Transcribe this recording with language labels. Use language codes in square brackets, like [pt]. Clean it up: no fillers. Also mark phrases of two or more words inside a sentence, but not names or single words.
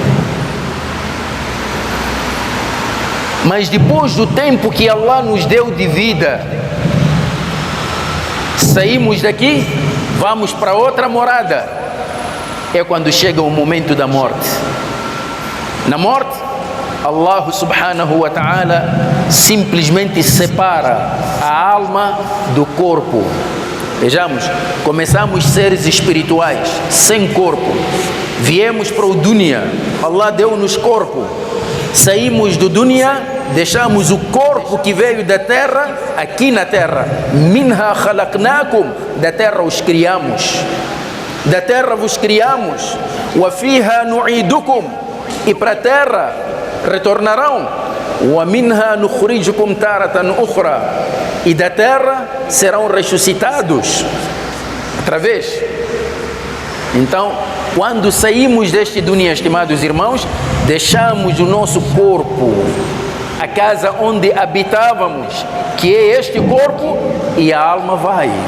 [pt] Mas depois do tempo que Allah nos deu de vida, saímos daqui, vamos para outra morada. É quando chega o momento da morte. Na morte, [ar] الله سبحانه وتعالى [pt] simplesmente separa a alma do corpo. Vejamos, começamos seres espirituais, sem corpo. Viemos para o dunya, Allah deu-nos corpo. Saímos do dunya, deixamos o corpo que veio da terra, aqui na terra. [ar] منها خلقناكم, [pt] da terra os criamos. Da terra vos criamos. [ar] وفيها نعيدكم, [pt] e para a terra retornarão. [ar] ومنها نخرجكم تارة أخرى, [pt] e da terra serão ressuscitados. Através. Então, quando saímos deste dunya, estimados irmãos, deixamos o nosso corpo, a casa onde habitávamos, que é este corpo, e a alma vai.